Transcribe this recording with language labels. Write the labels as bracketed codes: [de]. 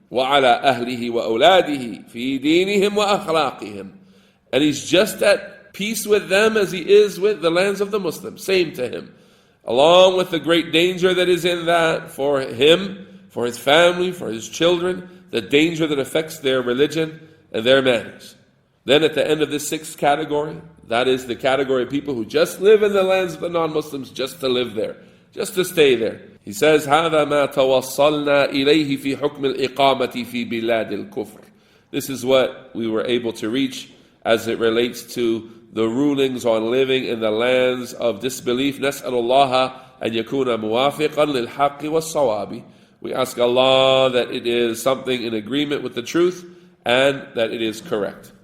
[ar] وعلى أهله وأولاده في دينهم وأخلاقهم. [en] And he's just at peace with them as he is with the lands of the Muslims. Same to him. Along with the great danger that is in that for him, for his family, for his children, the danger that affects their religion and their manners. Then at the end of this sixth category, that is the category of people who just live in the lands of the non-Muslims, just to live there, just to stay there. He says, [ar] هَذَا مَا تَوَصَّلْنَا إِلَيْهِ فِي حُكْمِ الْإِقَامَةِ فِي بِلَادِ الْكُفْرِ. [en] This is what we were able to reach as it relates to the rulings on living in the lands of disbelief. [ar] نَسْأَلُ اللَّهَ أَنْ يَكُونَ مُوَافِقًا لِلْحَقِّ وَالصَّوَابِ. [en] We ask Allah that it is something in agreement with the truth and that it is correct.